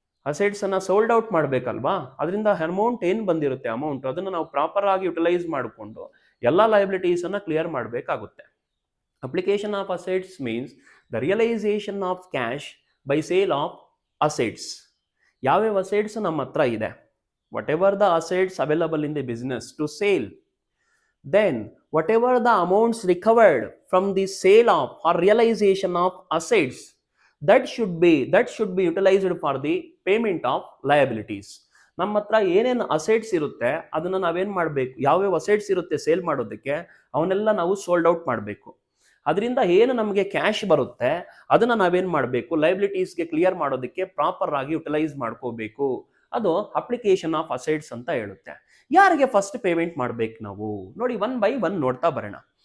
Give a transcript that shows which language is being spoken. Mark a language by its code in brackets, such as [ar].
[kn] ಅಸೆಟ್ಸನ್ನು sold out ಮಾಡಬೇಕಲ್ವಾ, ಅದರಿಂದ amount ಏನು ಬಂದಿರುತ್ತೆ ಅಮೌಂಟ್, ಅದನ್ನು ನಾವು ಪ್ರಾಪರ್ ಆಗಿ ಯುಟಿಲೈಸ್ ಮಾಡಿಕೊಂಡು ಎಲ್ಲ ಲಯಬಿಲಿಟೀಸನ್ನು ಕ್ಲಿಯರ್ ಮಾಡಬೇಕಾಗುತ್ತೆ. [en] Application of assets means the realisation of cash by sale of assets. [kn] ಯಾವ್ಯಾವ ಅಸೆಟ್ಸ್ ನಮ್ಮ ಹತ್ರ ಇದೆ, [en] whatever the assets available in the business to sale, then whatever the amounts recovered from the sale of or realization of assets, that should be utilized for the payment of liabilities. [kn] ನಮ್ಮ ಹತ್ರ ಏನೇನು assets ಇರುತ್ತೆ ಅದನ್ನು ನಾವೇನು ಮಾಡಬೇಕು, ಯಾವ್ಯಾವ assets ಇರುತ್ತೆ sale ಮಾಡೋದಕ್ಕೆ, ಅವನ್ನೆಲ್ಲ ನಾವು ಸೋಲ್ಡ್ ಔಟ್ ಮಾಡಬೇಕು. ಅದರಿಂದ ಏನು ನಮಗೆ ಕ್ಯಾಶ್ ಬರುತ್ತೆ ಅದನ್ನು ನಾವೇನು ಮಾಡಬೇಕು, ಲಯಬಿಲಿಟೀಸ್ಗೆ ಕ್ಲಿಯರ್ ಮಾಡೋದಕ್ಕೆ ಪ್ರಾಪರ್ ಆಗಿ ಯುಟಿಲೈಸ್ ಮಾಡ್ಕೋಬೇಕು. ಅದು ಅಪ್ಲಿಕೇಶನ್ ಆಫ್ ಅಸೆಟ್ಸ್ ಅಂತ ಹೇಳುತ್ತೆ. ಯಾರಿಗೆ ಫಸ್ಟ್ ಪೇಮೆಂಟ್ ಮಾಡಬೇಕು ನಾವು ನೋಡಿ, 1 by 1 ನೋಡ್ತಾ ಬರೋಣ.